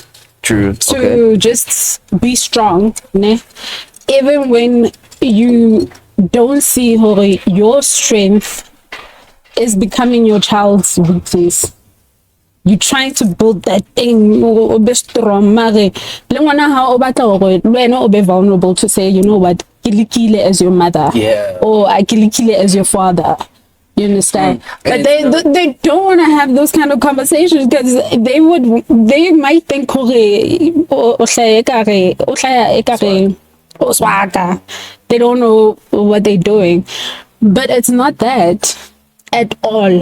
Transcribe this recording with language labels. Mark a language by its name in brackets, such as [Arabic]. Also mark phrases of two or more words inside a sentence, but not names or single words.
[English] True. To just be strong, even when you don't see your strength is becoming your child's weakness. you're trying to build that thing, o be strong, [Southern Sotho] mare le ngwana ha o batla gore le wena o be [English] vulnerable to say, you know what, [Southern Sotho] ke lekile [English] as your mother, or I [Southern Sotho] ke lekile [English] as your father. You understand? But they don't want to have those kind of conversations because they might think they don't know what they're doing. But it's not that at all.